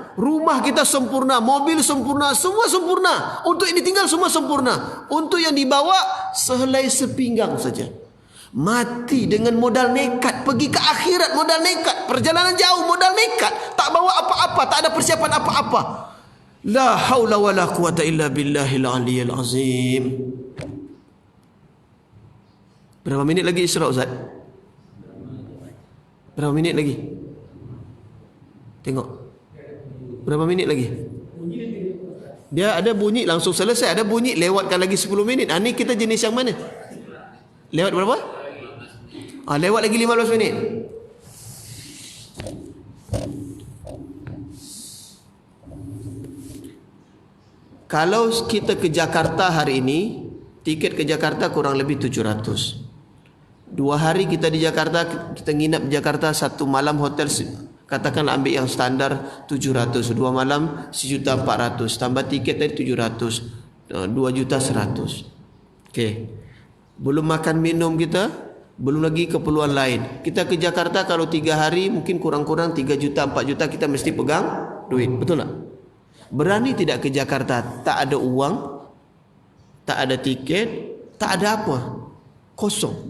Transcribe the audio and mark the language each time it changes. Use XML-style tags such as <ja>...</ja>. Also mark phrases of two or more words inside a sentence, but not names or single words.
<id>Rumah kita sempurna, mobil sempurna, semua sempurna. Untuk yang ditinggal semua sempurna. Untuk yang dibawa sehelai sepinggang saja. Mati dengan modal nekat, pergi ke akhirat modal nekat, perjalanan jauh modal nekat, tak bawa apa-apa, tak ada persiapan apa-apa.</id> <ar>لا حول ولا قوة إلا بالله العلي العظيم.</ar> <ms>Berapa minit lagi Isra, Ustaz? Berapa minit lagi? Tengok. Berapa minit lagi? Dia ada bunyi langsung selesai, ada bunyi lewatkan lagi 10 minit. Ini kita jenis yang mana? Lewat berapa? Lewat lagi 15 minit. Kalau kita ke Jakarta hari ini, tiket ke Jakarta kurang lebih 700. 2 hari kita di Jakarta, kita nginap di Jakarta, 1 malam hotel, katakanlah ambil yang standar 700, 2 malam 1.400, tambah tiket tadi 700, 2.100.000. Okey. Belum makan minum kita, belum lagi keperluan lain. Kita ke Jakarta kalau 3 hari mungkin kurang-kurang 3 juta, 4 juta kita mesti pegang duit. Betul tak? Berani tidak ke Jakarta? Tak ada uang, tak ada tiket, tak ada apa, kosong.</ms>